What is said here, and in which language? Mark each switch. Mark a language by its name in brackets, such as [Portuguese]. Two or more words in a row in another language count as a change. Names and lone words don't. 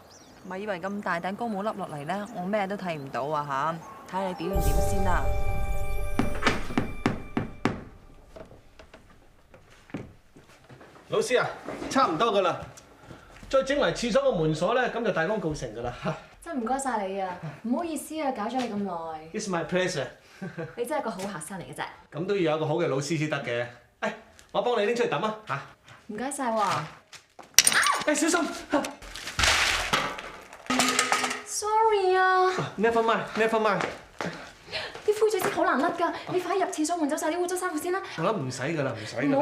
[Cantonese] 咪以為咁大頂高帽笠落嚟咧，我咩都睇唔到啊嚇！睇你表現點先啦。老師啊，差唔多㗎啦，再整埋廁所個門鎖咧，咁就大功告成㗎啦。真唔該晒你啊！唔好意思啊，搞咗你咁耐。 [English] It's my pleasure。 [Cantonese] 你真係個好學生嚟嘅啫。咁都要有一個好嘅老師先得嘅。誒，我幫你拎出去抌啊嚇！唔該晒喎。誒，小心！Sorry 啊。 [English] Never mind，never mind。 [Cantonese] 啲灰水漬好難甩㗎，你快入廁所換走晒啲污糟衫褲先啦。我諗唔使㗎啦，唔使㗎。